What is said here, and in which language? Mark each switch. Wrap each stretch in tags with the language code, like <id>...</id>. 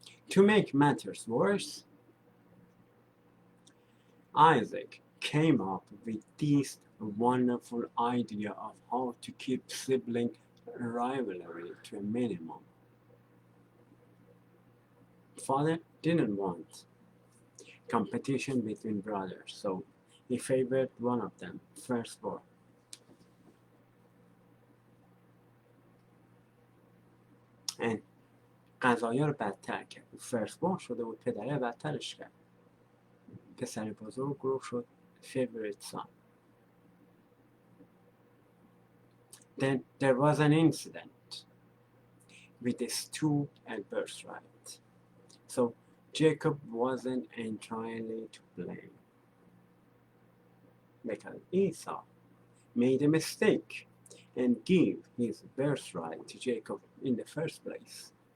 <en>To make matters worse, Isaac came up with this wonderful idea of how to keep sibling rivalry to a minimum. Father didn't want competition between brothers, so he favored one of them, firstborn. And</en> <fa>قضایا رو بدتر کرد. فرستبورن شده بود، پدره بدترش کرد. پسر بزرگ رو شد</fa> <en>favorite son. then there was an incident with his two birthright. So Jacob wasn't entirely to blame because Esau made a mistake and gave his birthright to Jacob in the first place.</en>